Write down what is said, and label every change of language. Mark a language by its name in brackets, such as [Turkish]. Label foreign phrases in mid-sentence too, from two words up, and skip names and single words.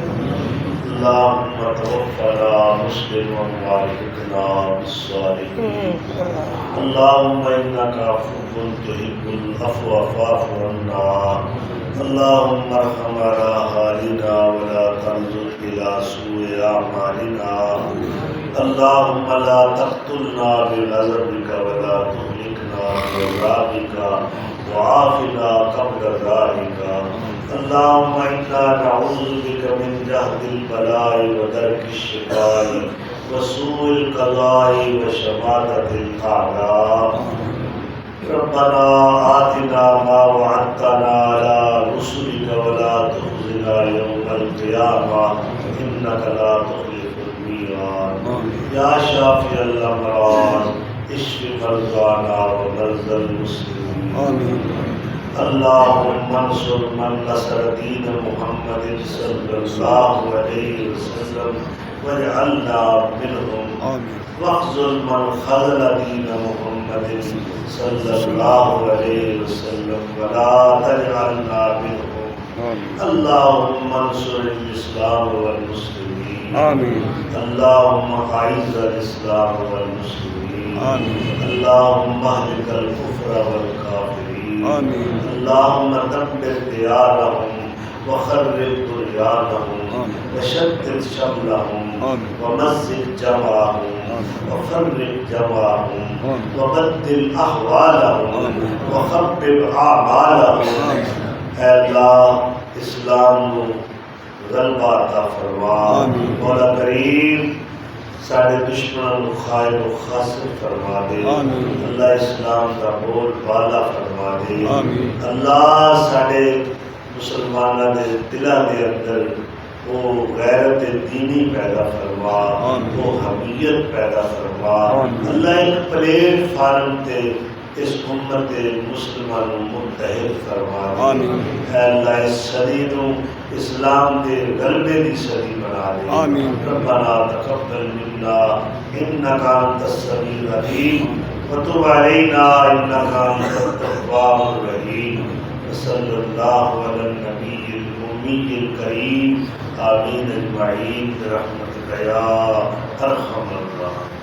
[Arabic] اللهم توفنا مسلما وألحقنا بالصالحين. اللهم إنك عفو تحب العفو فاعف عنا. اللهم ارحم على حالنا ولا تنظر إلى سوء أعمالنا. اللهم لا تقتلنا بغضبك ولا تهلكنا بعذابك وعافنا قبل ذلك. اللهم إنا نعوذ بك من جهد البلاء ودرك الشقاء وسوء القضاء وشماتة الأعداء. ربنا آتنا ما وعدتنا على رسلك ولا تخزنا يوم القيامة إنك لا تخلف الميعاد. يا شافي الأمراض اشف مرضانا ومرضى المسلمين. اللهم انصر من نصر دين محمد صلى الله عليه وسلم واجعلنا منهم واخذل من خذل دين محمد صلى الله عليه وسلم ولا تجعلنا منهم. اللهم انصر الإسلام والمسلمين. اللهم أعز الإسلام والمسلمين. اللهم أهلك الكفر والكافرين. اللهم دبر ديارهم وخرب بنيانهم وشتت شملهم ومزق جمعهم وفرق جمعهم وبدل أحوالهم وخيب آمالهم. [Urdu] اے اللہ اسلام کو غلبہ عطا فرما. مولا کریم ساڈے دشمنوں کو خائب و خاسر فرما دے. اللہ اسلام کا بول بالا فرما دے. اللہ ساڈے مسلمانوں کے دلوں کے اندر وہ غیرت دینی پیدا فرما، وہ حمیت پیدا فرما. اللہ ایک پلیٹ فارم تے اس امت مسلمانوں متحد فرما دے. اللہ اس صدی کو اسلام کے غلبے کی صدی بنا دے. [Arabic] ربنا تقبل منا إنك أنت السميع العليم وتب علينا إنك أنت التواب الرحيم. صلى الله على النبي الأمي الكريم. آمين أجمعين برحمتك يا أرحم الراحمين.